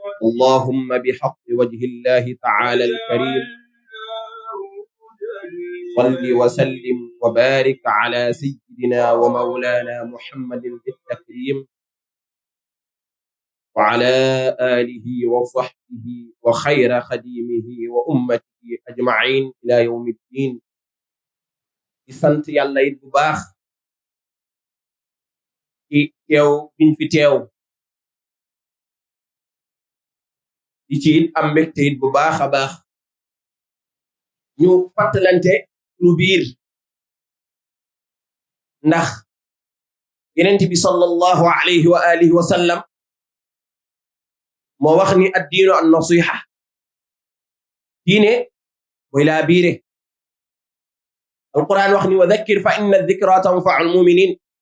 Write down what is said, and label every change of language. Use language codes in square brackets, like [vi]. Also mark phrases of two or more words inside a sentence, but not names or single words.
[ar] اللهم بحق وجه الله تعالى الكريم صل وسلم وبارك على سيدنا ومولانا محمد بالتكريم وعلى آله وصحبه وخير خديمه وأمته أجمعين إلى يوم الدين. [wo] di sant yàlla it bu baax ci teew biñ fi teew di ci it am mbégte it bu baax a baax ñu fàttalante lu biir ndax yenent bi [ar] صلى الله عليه وعلى آله وسلم [wo] moo wax ni [ar] الدين النصيحة [wo] diine mooy laa biire alquran wax ni [ar] وذكر فإن الذكرى تنفع المؤمنين